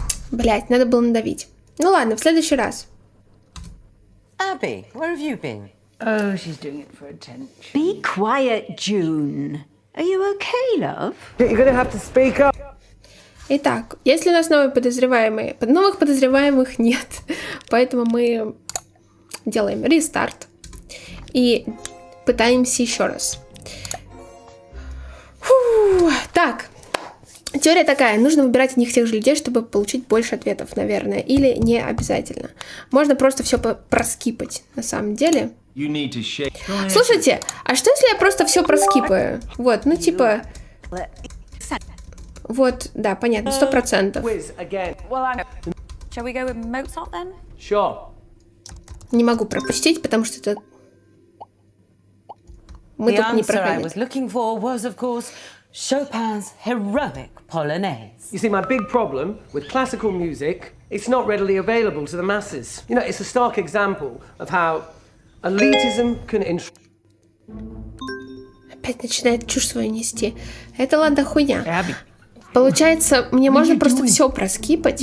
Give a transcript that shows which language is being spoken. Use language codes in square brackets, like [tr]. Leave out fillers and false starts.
[ru] Блять, надо было надавить. Ну ладно, в следующий раз. [en] Abby, where have you been? Oh, she's doing it for attention. Be quiet, June. Are you okay, love? You're gonna have to speak up. [ru] Итак, если у нас новые подозреваемые, новых подозреваемых нет, поэтому мы делаем рестарт и пытаемся еще раз. Фу, так, теория такая, нужно выбирать одних и тех же людей, чтобы получить больше ответов, наверное, или не обязательно. Можно просто все проскипать, на самом деле. Слушайте, а что если я просто все проскипаю? Вот, ну типа... Вот, да, понятно, 100%. [en] Quiz again. Well, shall we go with Mozart then? Sure. [ru] Не могу пропустить, потому что это... Мы [en] The [ru] тут не [en] answer I [ru] проходили. [en] was looking for was, of course, Chopin's heroic Polonaise. You see, my big problem with classical music, it's not readily available to the masses. You know, it's a stark example of how elitism can [ru] Опять начинает чушь свою нести. Это ладно хуйня. Получается, мне можно просто все проскипать.